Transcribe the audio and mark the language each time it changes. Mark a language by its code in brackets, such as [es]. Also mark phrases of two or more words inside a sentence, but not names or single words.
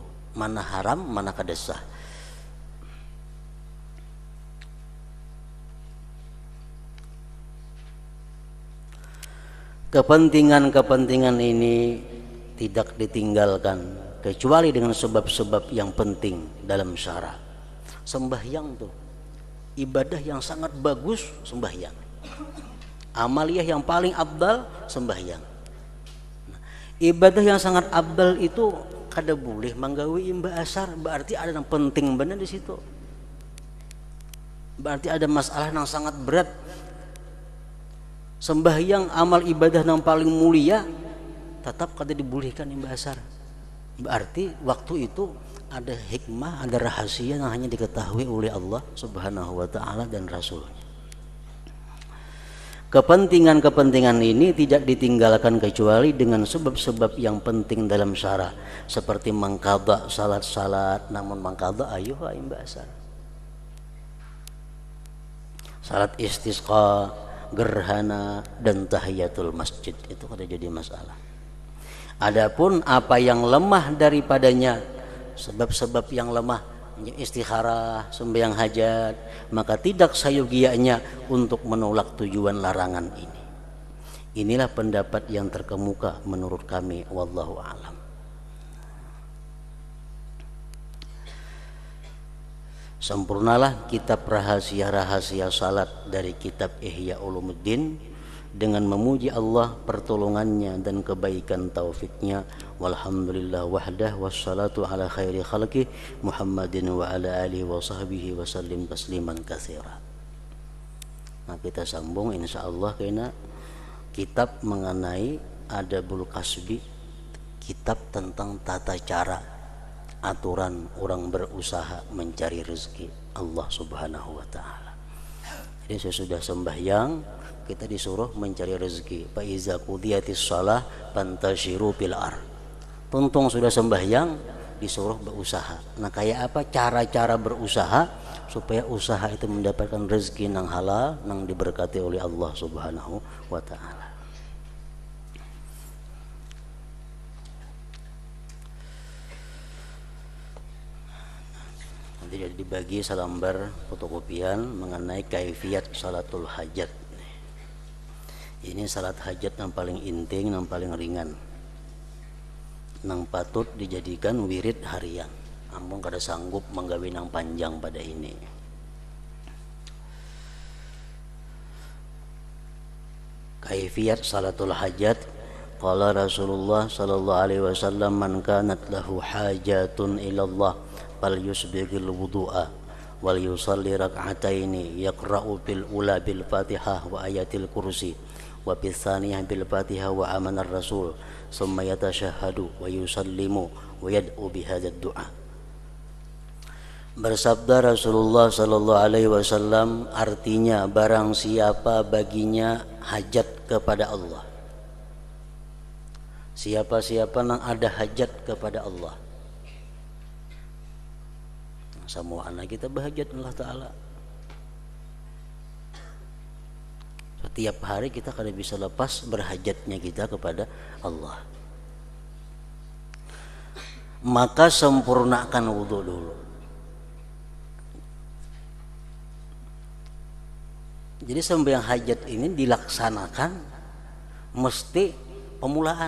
[id] Mana haram, mana kada sah. Kepentingan-kepentingan ini tidak ditinggalkan kecuali dengan sebab-sebab yang penting dalam syara. Sembahyang tuh ibadah yang sangat bagus, sembahyang. Amaliyah yang paling abdal, sembahyang. [bjn] Nah, ibadah yang sangat abdal itu kada boleh manggawi imba asar, [id] berarti ada yang penting benar di situ. Berarti ada masalah yang sangat berat. [bjn] Sembahyang amal ibadah yang paling mulia tetap kada dibolehkan imba asar. [id] Berarti waktu itu ada hikmah, ada rahasia yang hanya diketahui oleh Allah [ar] سبحانه وتعالى [id] dan Rasulnya. Kepentingan-kepentingan ini tidak ditinggalkan kecuali dengan sebab-sebab yang penting dalam syara, seperti mengqadha salat-salat, namun mengqadha ayuha imba asar. Salat istisqa, gerhana, [bjn] dan tahiyatul masjid itu kada jadi masalah. [id] Adapun apa yang lemah daripadanya, sebab-sebab yang lemah, istikharah, sembahyang hajat, maka tidak sayogianya untuk menolak tujuan larangan ini. Inilah pendapat yang terkemuka menurut kami, [ar] والله أعلم. [id] Sempurnalah kitab rahasia-rahasia salat dari kitab Ihya Ulumuddin dengan memuji Allah, pertolongannya dan kebaikan taufiknya. [ar] والحمد لله وحده والصلاة على خير خلقه محمد وعلى آله وصحبه وسلم تسليما كثيرا. [id] Nah, kita sambung insyaallah kena kitab mengenai [ar] آداب الكسب, [id] kitab tentang tata cara aturan orang berusaha mencari rezeki Allah [ar] سبحانه وتعالى. [id] Jadi sesudah sembahyang kita disuruh mencari rezeki. [ar] فإذا قضيت الصلاة فانتشروا في الأرض. [bjn] Tuntung sudah sembahyang disuruh berusaha. [id] Nah, kayak apa cara-cara berusaha supaya usaha itu mendapatkan rezeki yang halal, yang diberkati oleh Allah [ar] سبحانه وتعالى. [id] Nanti jadi dibagi selembar fotokopian mengenai kaifiat salatul hajat. [bjn] Ini salat hajat yang paling inting, yang paling ringan, nang patut dijadikan wirid harian. Ampun kada sanggup menggawe nang panjang pada ini. [id] Kaifiyat salatul hajat. [ar] قال رسول الله صلى الله عليه وسلم من كانت له حاجة إلى الله فليسبغ الوضوء وليصل ركعتين يقرأ بالأولى بالفاتحة وآية الكرسي وبالثانية بالفاتحة وآمن الرسول ثم يتشهد ويسلم ويدعو بهذا الدعاء. [id] Bersabda Rasulullah [ar] صلى الله عليه وسلم, [id] artinya barang siapa baginya hajat kepada Allah, siapa-siapa yang ada hajat kepada Allah, semua anak kita berhajat Allah Ta'ala. [bjn] Setiap hari kita kada bisa lepas berhajatnya kita kepada Allah. [id] Maka sempurnakan wudhu dulu. Jadi sembahyang hajat ini dilaksanakan mesti pemulaan.